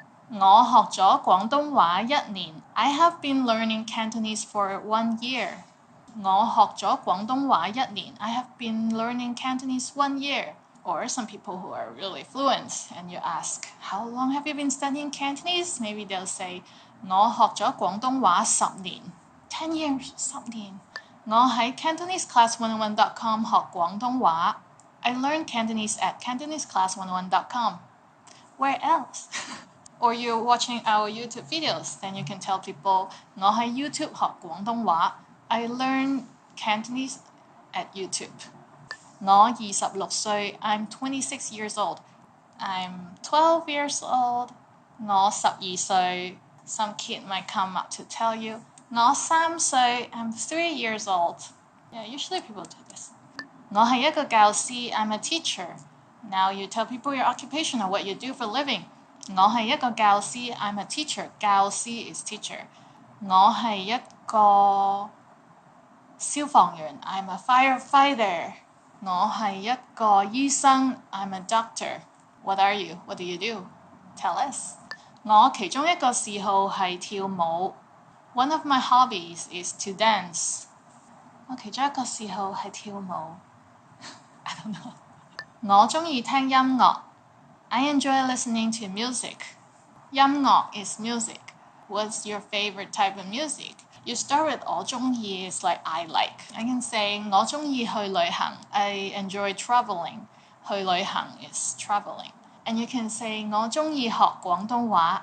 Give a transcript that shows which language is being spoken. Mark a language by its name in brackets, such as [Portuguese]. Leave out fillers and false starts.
[Cantonese] 我學咗廣東話1年 [English] I have been learning Cantonese for 1 year. [Cantonese] 我學咗廣東話1年. [English] I have been learning Cantonese 1 year. Or some people who are really fluent and you ask, how long have you been studying Cantonese? Maybe they'll say, [Cantonese] 我學咗廣東話10年. [English] 10 years, [Cantonese] 10年.我喺 CantoneseClass101.com 學廣東話. [English] I learned Cantonese at CantoneseClass101.com. Where else? Or you're watching our YouTube videos, then you can tell people, [Cantonese] 我喺 YouTube 學廣東話. [English] I learned Cantonese at YouTube. [Cantonese] 我26歲. [English] I'm 26 years old. I'm 12 years old. [Cantonese] 我12歲. [English] Some kid might come up to tell you, [Cantonese] 我3歲. [English] I'm 3 years old. Yeah, usually people do this. [Cantonese] 我係一個教師. [English] I'm a teacher. Now you tell people your occupation or what you do for a living. [Cantonese] 我係一個教師. [English] I'm a teacher. 教師 is teacher. [Cantonese] 我係一個消防員. [English] I'm a firefighter. [Cantonese] 我係一個醫生. [English] I'm a doctor. What are you? What do you do? Tell us. [Cantonese] 我其中一個嗜好係跳舞. [English] One of my hobbies is to dance. [Cantonese] 我其中一個嗜好係跳舞. [English] I don't know. [Cantonese] 我鍾意聽音樂. [English] I enjoy listening to music. 音樂 is music. What's your favorite type of music? You start with 我鍾意 is like I like. I can say [Cantonese] 我鍾意去旅行. [English] I enjoy traveling. 去旅行 is traveling. And you can say [Cantonese] 我鍾意學廣東話.